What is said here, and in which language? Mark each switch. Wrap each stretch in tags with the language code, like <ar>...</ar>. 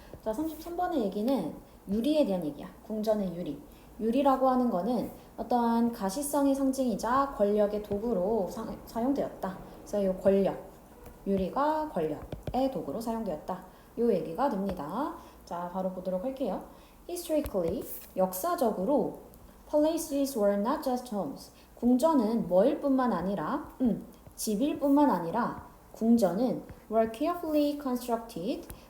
<ko>자, 33번의 얘기는 유리에 대한 얘기야. 궁전의 유리. 유리라고 하는 거는 어떠한 가시성의 상징이자 권력의 도구로 사용되었다. 그래서 이 권력, 유리가 권력의 도구로 사용되었다. 이 얘기가 됩니다. 자, 바로 보도록 할게요.</ko> <en>Historically,</en> <ko>역사적으로</ko> <en>palaces were not just homes.</en> <ko>궁전은 뭐일 뿐만 아니라 집일 뿐만 아니라 궁전은</ko> <en>were carefully constructed.</en>